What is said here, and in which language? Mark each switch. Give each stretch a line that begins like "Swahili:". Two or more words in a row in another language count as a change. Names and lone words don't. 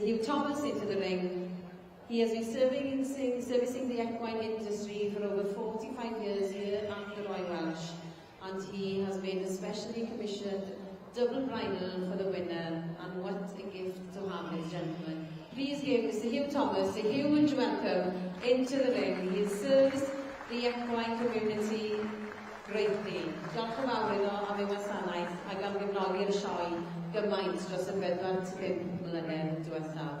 English: Hugh Thomas into the ring. He has been servicing the equine industry for over 45 years here at the Royal Welsh, and he has made a specially commissioned double bridle for the winner, and what a gift to have, ladies and gentlemen. Please give Mr. Hugh Thomas a huge welcome into the ring. He serves the equine community greatly.
Welsh: Diolch yn fawr iddo am ei wasanaeth ac am gefnogi'r sioe gymaint dros y 45 mlynedd diwethaf.